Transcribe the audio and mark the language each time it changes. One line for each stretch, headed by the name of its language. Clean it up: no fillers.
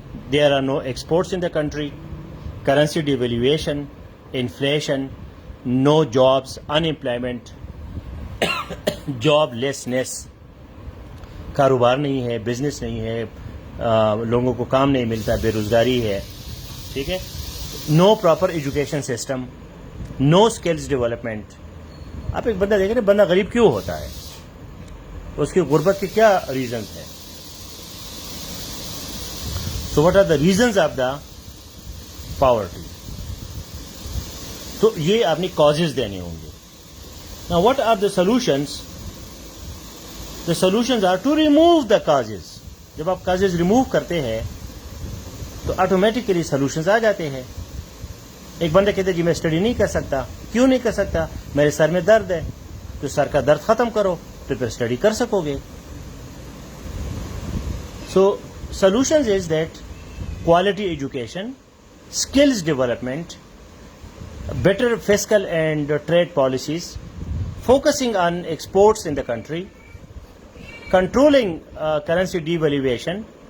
English: There are no exports in the country, currency devaluation, inflation, no jobs, unemployment, joblessness.
Urdu: کاروبار نہیں ہے, business نہیں ہے, لوگوں کو کام نہیں ملتا, بے روزگاری ہے. ٹھیک ہے.
English: No proper education system, no skills development.
Urdu: آپ ایک بندہ دیکھیں نا, بندہ غریب کیوں ہوتا ہے, اس کی غربت کے کیا ریزنز ہیں.
English: So what are the reasons of the poverty.
Urdu: تو یہ آپ نے کازز دینے ہوں گے.
English: Now what are the solutions? The solutions are to remove the causes.
Urdu: جب آپ کازز ریموو کرتے ہیں تو آٹومیٹکلی سولوشنز آ جاتے ہیں. ایک بندہ کہتے جی میں اسٹڈی نہیں کر سکتا. کیوں نہیں کر سکتا؟ میرے سر میں درد ہے. تو سر کا درد ختم کرو تو پھر اسٹڈی کر سکو گے.
English: so solutions is that quality education, skills development, better fiscal and trade policies, focusing on exports in the country, controlling currency devaluation,